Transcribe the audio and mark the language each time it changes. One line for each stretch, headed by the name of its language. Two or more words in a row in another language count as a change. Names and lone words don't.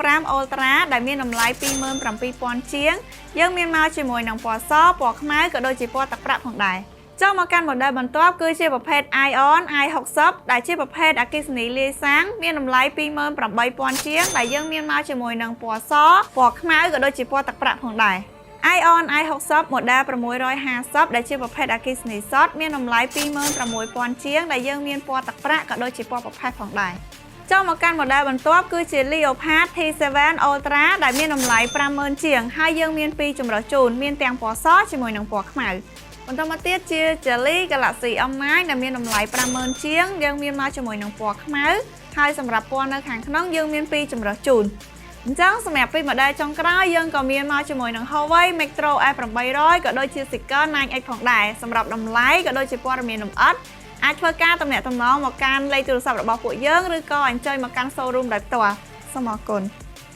Khmer: Ultra ដែលមានតម្លៃ 27,000 ជាងយើងមានមកជាមួយនឹងពណ៌សពណ៌ខ្មៅក៏ដូចជាពណ៌ទឹកប្រាក់ផងដែរចូលមកកាន់ model បន្ទាប់គឺជាប្រភេទ Ion i60 ដែលជាប្រភេទ Akisani លាយសាំងមានតម្លៃ 28,000 ជាងដែល យើងមានមកជាមួយនឹងពណ៌សពណ៌ខ្មៅក៏ដូចជាពណ៌ទឹកប្រាក់ផងដែរ Ion i60 model 650 ដែលជាប្រភេទ Akisani Short មានតម្លៃ 26,000 ជាងដែលយើងមានពណ៌ទឹក ប្រាក់ក៏ដូចជាពណ៌ប្រផេះផងដែរចូលមកកាន់ model បន្ទាប់គឺជា Leopard T7 Ultra ដែលមានតម្លៃ 50,000 ជាងហើយយើងមាន2 ចម្រុះជូនមានទាំងពណ៌សជាមួយនឹងពណ៌ខ្មៅបន្តមកទៀតជា Jelly Galaxy M9 ដែលមានតម្លៃ 50,000 ជាងយើងមានមកជាមួយនឹងពណ៌ខ្មៅហើយសម្រាប់ពណ៌នៅខាងក្នុងយើងមាន2ចម្រុះជូនអញ្ចឹងសម្រាប់ពី model ចុងក្រោយយើងក៏មានមកជាមួយនឹង Huawei Metro F800 ក៏ដូចជា sticker 9X ផងដែរសម្រាប់តម្លៃក៏ដូចជាព័ត៌មានលម្អិតអាចធ្វើការទំនាក់ទំនងមកកាន់លេខទូរស័ព្ទរបស់ពួកយើងឬក៏អញ្ជើញមកកាន់ showroom ដោយផ្ទាល់សូមអរគុណ